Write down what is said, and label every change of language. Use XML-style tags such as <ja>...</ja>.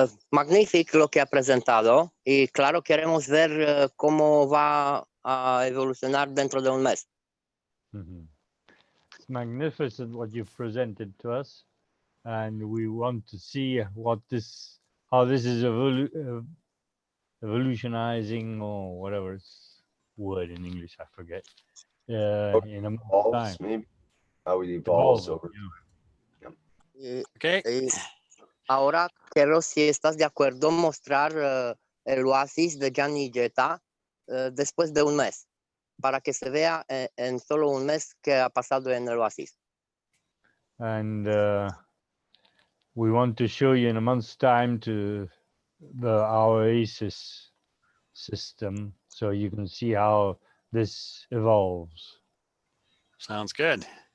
<es>Magnífico lo que ha presentado y claro, queremos ver cómo va a evolucionar dentro de un mes.</es> <en>It's magnificent what you've presented to us, and we want to see how this is evolutionizing, or whatever word in English, I forget. In a month's time. Maybe how it evolves over time. Okay.</en> <es>Ahora quiero, si estás de acuerdo, mostrar el oasis de Gianni Jetta después de un mes, para que se vea en solo un mes que ha pasado en el oasis.</es> <en>And we want to show you in a month's time to our oasis system, so you can see how this evolves. Sounds good.</en>